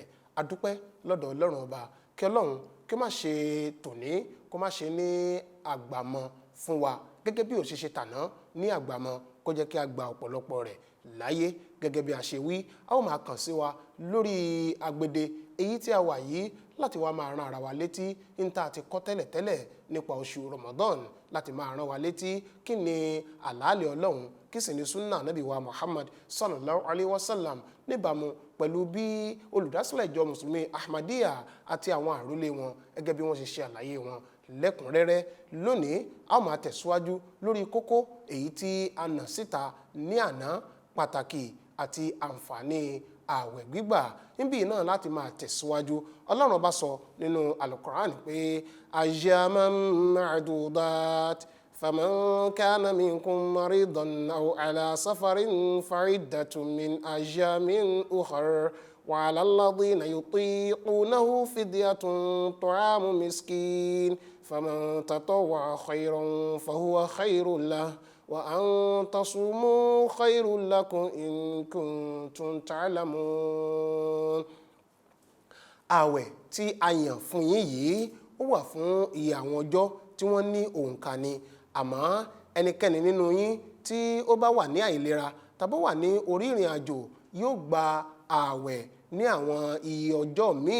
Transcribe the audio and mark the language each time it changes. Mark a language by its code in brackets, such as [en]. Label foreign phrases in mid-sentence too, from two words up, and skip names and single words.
[yo] adúpẹ́ lọ́dọ̀ ọlọ́run ọba kí ọlọ́run kí ó má ṣe tòní kó má ṣe ní àgbàmọ́ fún wa gẹ́gẹ́ bí ó ṣe ṣe tàná ní àgbàmọ́ kó jẹ́ kí a gba ọ̀pọ̀lọpọ̀ rẹ̀ láyé gẹ́gẹ́ bí a ṣe wí. a ó máa kàn sí wa lórí agbede èyí tí a wà yìí láti wá máa ran ara wa létí níta àti kọ́ tẹ́lẹ̀tẹ́lẹ̀ nípa oṣù Ramadan, láti máa ran wa létí kí ni àlàálẹ̀ ọlọ́run kí sì ni sunna nabi wa Muhammad [ar] صلى الله عليه وسلم [yo] níbàámu pẹ̀lú bí olùdásílẹ̀ ìjọ mùsùlùmí Ahmadiyya àti àwọn àrólé wọn gẹ́gẹ́ bí wọ́n ṣe ṣe àlàyé wọn lẹ́kùnrẹ́rẹ́. lónìí a ó máa tẹ̀síwájú lórí kókó èyí tí a nà síta ní àná, pàtàkì àti àǹfààní ààwẹ̀ gbígbà. níbí náà láti máa tẹ̀síwájú, ọlọ́run bá sọ nínú alukur'an [ar] pé أياما معدودات فمن كان منكم مريضا أو على سفر فعدة من أيام أخر وعلى الذين يطيقونه فدية طعام مسكين فمن تطوع خيرا فهو خير له وأن تصوموا خير لكم إن كنتم تعلمون. [yo] ààwẹ̀ tí a yàn fún yín yìí ó wà fún iye àwọn ọjọ́ tí wọ́n ní òǹkà ni, àmọ́ ẹnikẹ́ni nínú yín tí ó bá wà ní àìlera tàbí wà ní orí ìrìn àjò yóò gba ààwẹ̀ ní àwọn iye ọjọ́ míì.